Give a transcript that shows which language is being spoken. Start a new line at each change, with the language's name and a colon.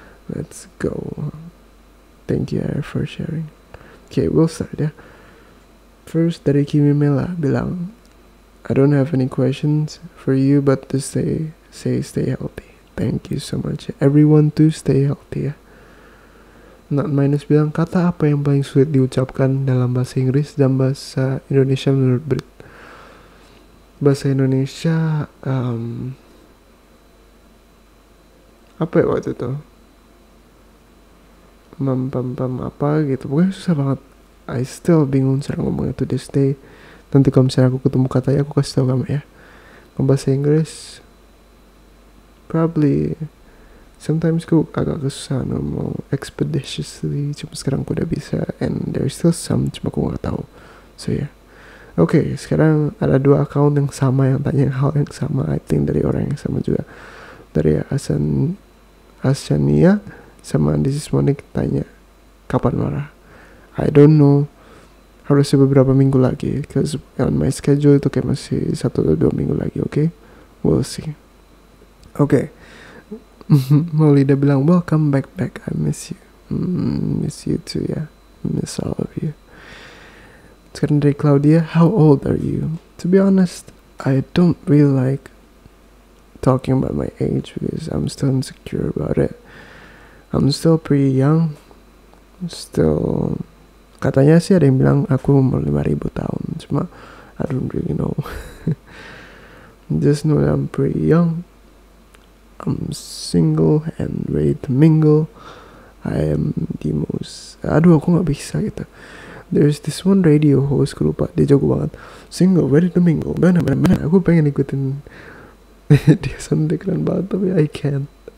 English: Let's go. Thank you for sharing. Okay, we'll start, yeah. First dari Kimi Mela bilang, I don't have any questions for you but to stay healthy. Thank you so much. Everyone to stay healthy, ya.
Indonesian: Not Minus bilang, kata apa yang paling sulit diucapkan dalam bahasa Inggris dan bahasa Indonesia menurut Brit? Bahasa Indonesia apa ya waktu itu? Pam apa gitu, pokoknya susah banget.
English: I still
Indonesian: bingung cara ngomongnya
English: to this day.
Indonesian: Nanti kalau misalnya aku ketemu katanya aku kasih tau kamu ya. Kalau bahasa Inggris probably sometimes aku agak kesusahan ngomong expeditiously, cuma sekarang aku udah bisa,
English: and there's still some,
Indonesian: cuma aku gak tahu.
English: So yeah.
Indonesian: Oke, sekarang ada 2 account yang sama yang tanya hal yang sama, I think dari orang yang sama juga. Dari Asania sama This is Monique tanya, kapan marah?
English: I don't know,
Indonesian: harusnya beberapa minggu lagi,
English: cause on my schedule
Indonesian: itu kayak masih 1 atau 2 minggu lagi, okay?
English: We'll see.
Indonesian: Okay.
English: Maulida bilang, welcome back. I miss you. Miss you too, yeah. Miss all of you.
Indonesian: Sekarang dari
English: Claudia, how old are you? To be honest, I don't really like talking about my age because I'm still insecure about it. I'm still pretty young.
Indonesian: Still, katanya sih ada yang bilang aku umur 5,000 tahun.
English: Cuma, I don't really know. Just know that I'm pretty young. I'm single and ready to mingle. I am the most...
Indonesian: Aduh, aku gak bisa gitu.
English: There's this one radio host,
Indonesian: aku lupa, dia jago banget. Single,
English: ready to mingle.
Indonesian: Bener. Aku pengen ikutin dia, sound keren banget, tapi
English: I can't.